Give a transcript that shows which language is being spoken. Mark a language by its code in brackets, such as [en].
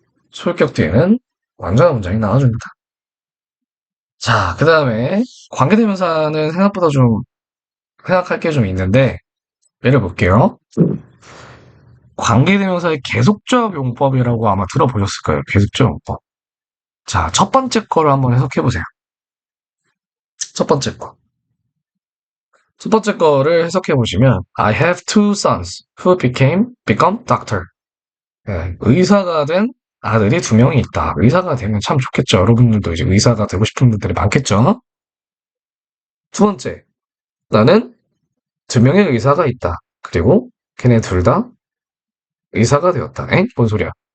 [ko] 소유격 뒤에는 완전한 문장이 나와줍니다. 자, 그 다음에 관계대명사는 생각보다 좀 생각할 게 좀 있는데 예를 볼게요. 관계대명사의 계속적 용법이라고 아마 들어보셨을 거예요. 계속적 용법. 자, 첫 번째 거를 한번 해석해 보세요. 첫 번째 거. 첫 번째 거를 해석해 보시면 [en] I have two sons who become doctor. [ko] 네, 의사가 된 아들이 두 명이 있다. 의사가 되면 참 좋겠죠. 여러분들도 이제 의사가 되고 싶은 분들이 많겠죠. 두 번째, 나는 두 명의 의사가 있다. 그리고 걔네 둘 다 의사가 되었다. 엥? 뭔 소리야?